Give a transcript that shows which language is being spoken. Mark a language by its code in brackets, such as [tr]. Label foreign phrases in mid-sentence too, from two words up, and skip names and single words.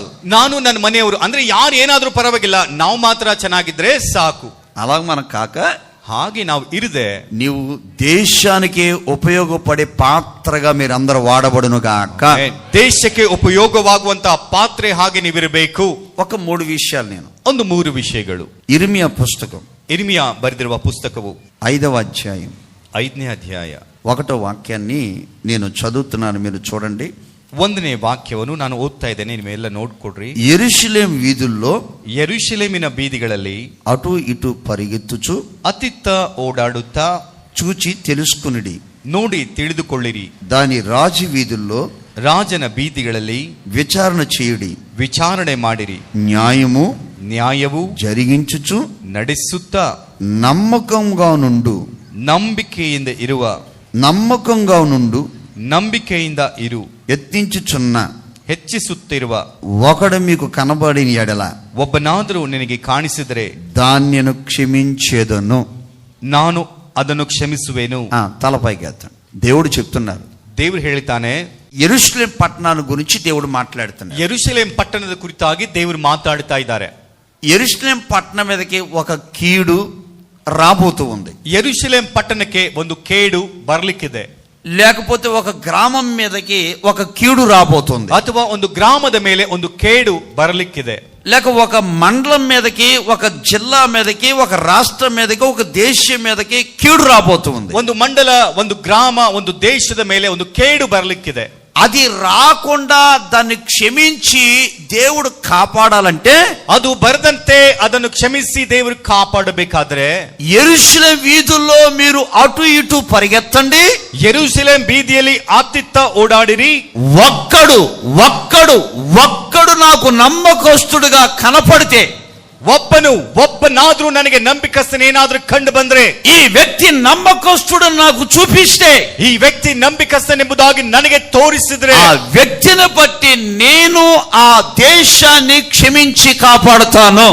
[kn] ನಾನು ನನ್ನ ಮನೆಯವರು ಅಂದ್ರೆ ಯಾರು ಏನಾದ್ರೂ ಪರವಾಗಿಲ್ಲ, ನಾವು ಮಾತ್ರ ಚೆನ್ನಾಗಿದ್ರೆ ಸಾಕು. [te] అలాగ మనకు కాక [kn] ಹಾಗೆ ನಾವು ಇರದೆ [te] నీవు దేశానికి ఉపయోగపడే పాత్రగా మీరందరూ వాడబడును గాక. [kn] ದೇಶಕ್ಕೆ ಉಪಯೋಗವಾಗುವಂತಹ ಪಾತ್ರೆ ಹಾಗೆ ನೀವಿರಬೇಕು. [te] ఒక 3 విషయాలు నేను [kn] ಒಂದು 3 ವಿಷಯಗಳು. [te] ఇర్మియా పుస్తకం [kn] ಇರ್ಮಿಯಾ ಬರೆದಿರುವ ಪುಸ್ತಕವು [te] 5వ అధ్యాయం [kn] 5ನೇ ಅಧ್ಯಾಯ [te] 1వ వాక్యాన్ని నేను చదువుతున్నాను, మీరు చూడండి. [kn] 1ನೇ ವಾಕ್ಯವನ್ನು ನಾನು ಓದ್ತಾ ಇದ್ದೇನೆ, ನೀವೆಲ್ಲ ನೋಡ್ಕೊಡ್ರಿ. [te] యెరూషలేము వీధుల్లో [kn] ಯೆರೂಷಲೇಮಿನ ಬೀದಿಗಳಲ್ಲಿ [te] అటు ఇటు పరిగెత్తుచు [kn] ಅತ್ತಿತ್ತ ಓಡಾಡುತ್ತಾ [te] చూచి తెలుసుకునిడి, [kn] ನೋಡಿ ತಿಳಿದುಕೊಳ್ಳಿರಿ. [te] దాని రాజు వీధుల్లో [kn] ರಾಜನ ಬೀದಿಗಳಲ್ಲಿ [te] విచారణ చేయుడి, [kn] ವಿಚಾರಣೆ ಮಾಡಿರಿ. [te] న్యాయము జరిగించుచు [kn] ನಡೆಸುತ್ತಾ [te] నమ్మకంగా నుండు, [kn] ನಂಬಿಕೆಯಿಂದ ಇರುವ, ನಂಬಿಕೆಯಿಂದ ಇರು. [te] యత్నించుచున్న, [kn] ಹೆಚ್ಚಿಸುತ್ತಿರುವ [te] ఒకడు మీకు కనబడిన ఎడల [kn] ಒಬ್ಬನಾದರೂ ನಿನಗೆ ಕಾಣಿಸಿದರೆ [te] దాన్యను క్షమించేదను, [kn] ನಾನು ಅದನ್ನು ಕ್ಷಮಿಸುವೆನು. [te] తలపైకి ఎత్తండి. దేవుడు చెప్తున్నారు, [kn] ದೇವರು ಹೇಳ್ತಾನೆ, [te] యెరూషలేం పట్టణాన్ని గురించి దేవుడు మాట్లాడుతున్నాడు. [kn] ಯೆರೂಷಲೇಮ್ ಪಟ್ಟಣದ ಕುರಿತಾಗಿ ದೇವರು ಮಾತಾಡ್ತಾ ಇದ್ದಾರೆ. [te] యెరూషలేం పట్టణం మీదకి ఒక కీడు రాబోతూ ఉంది. [kn] ಯೆರೂಷಲೇಮ್ ಪಟ್ಟಣಕ್ಕೆ ಒಂದು ಕೇಡು ಬರ್ಲಿಕ್ಕಿದೆ. [te] లేకపోతే ఒక గ్రామం మీదకి ఒక కీడు రాబోతుంది, [kn] ಅಥವಾ ಒಂದು ಗ್ರಾಮದ ಮೇಲೆ ಒಂದು ಕೇಡು ಬರಲಿಕ್ಕಿದೆ. [te] లేక ఒక మండలం మీదకి, ఒక జిల్లా మీదకి, ఒక రాష్ట్రం మీదకి, ఒక దేశం మీదకి కీడు రాబోతుంది. [kn] ಒಂದು ಮಂಡಲ, ಒಂದು ಗ್ರಾಮ, ಒಂದು ದೇಶದ ಮೇಲೆ ಒಂದು ಕೇಡು ಬರಲಿಕ್ಕಿದೆ. [te] అది రాకుండా దాన్ని క్షమించి దేవుడు కాపాడాలంటే, [kn] ಅದು ಬರದಂತೆ ಅದನ್ನು ಕ್ಷಮಿಸಿ ದೇವರು ಕಾಪಾಡಬೇಕಾದ್ರೆ [te] యెరూషలేం వీధుల్లో మీరు అటు ఇటు పరిగెత్తండి, [kn] ಯೆರೂಷಲೇಮ್ ಬೀದಿಯಲ್ಲಿ ಆತಿತ್ತ ಓಡಾಡಿರಿ. [te] ఒక్కడు నాకు నమ్మకస్తుడుగా కనపడితే, [kn] ಒಬ್ಬನಾದ್ರೂ ನನಗೆ ನಂಬಿಕಸ್ತನೇನಾದ್ರೂ ಕಂಡು ಬಂದ್ರೆ, [te] ఈ వ్యక్తి నమ్మకస్తుడు నాకు చూపిస్తే, [kn] ಈ ವ್ಯಕ್ತಿ ನಂಬಿಕಸ್ತನೆಂಬುದಾಗಿ ನನಗೆ ತೋರಿಸಿದ್ರೆ, [te] ఆ వ్యక్తిని బట్టి నేను ఆ దేశాన్ని క్షమించి కాపాడుతాను.